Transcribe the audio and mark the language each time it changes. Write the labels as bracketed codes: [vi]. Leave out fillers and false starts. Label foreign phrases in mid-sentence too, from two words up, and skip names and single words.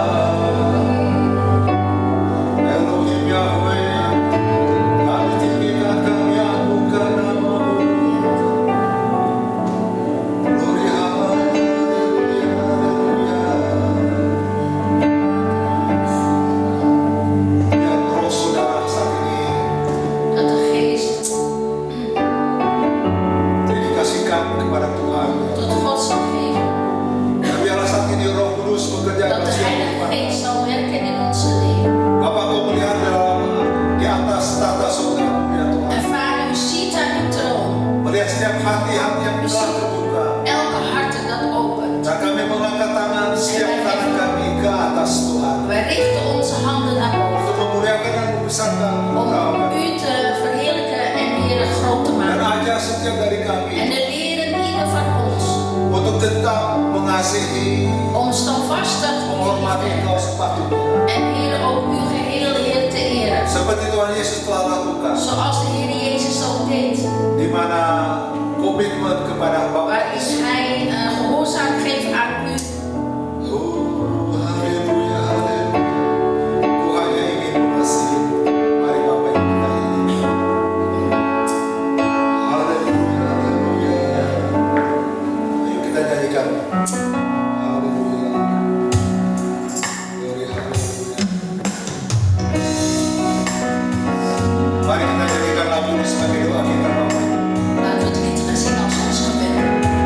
[id] Elohim Yahweh, kami tinggikan, kami agungkan nama-Mu. Glory haleluya, haleluya. Biar roh saudara saat ini [nl] Dat de geest [id] dedikasikan kepada Tuhan. [nl] tot God zal geven. [id] Dan biarlah saat ini Roh Kudus bekerja [nl] Dat [id] dalam [nl] de [id] setiap [nl] Heilige [id] kehidupan. [nl] Geest zal werken in onze leven. [id] Bapak kau melihat di atas tata surga-Mu ya Tuhan. [nl] En Vader, u ziet aan uw troon [id] Melihat setiap hati-hati yang telah terbuka. [nl] elke hart dat opent. [id] Dan kami mengangkat tangan, setiap tangan kami ke atas Tuhan. [nl] Wij richten onze handen naar boven [id] Untuk memuliakan dan membesarkan [nl] om [id] Engkau. [nl] u te verheerlijken en weer groot te [id] Dan [nl] maken. [id] ajar setiap dari [nl] En [id] kami [nl] de leren ieder van ons [id] untuk tetap mengasihi, [nl] om standvastig te [id] menghormati [nl] liefde [id] Engkau sepatutnya. [nl] en Heer ook uw geheel Heer te eren. [id] Seperti Tuhan Yesus telah lakukan. [nl] Zoals de Heer Jezus ook deed. [id] Di mana komitmen kepada Bapa. [nl] Waarin Hij gehoorzaam geeft aan u. [id] Oh, haleluya, haleluya. Ku hanya ingin mengasihi. Mari Bapak Ibu kita nyanyi. Haleluya, haleluya. Ayo kita nyanyikan. Haleluya. Glory, haleluya. Mari kita nyanyikan lagu ini sebagai doa kita Bapak Ibu. [nl] Laten we het lied gaan zingen als ons gebed.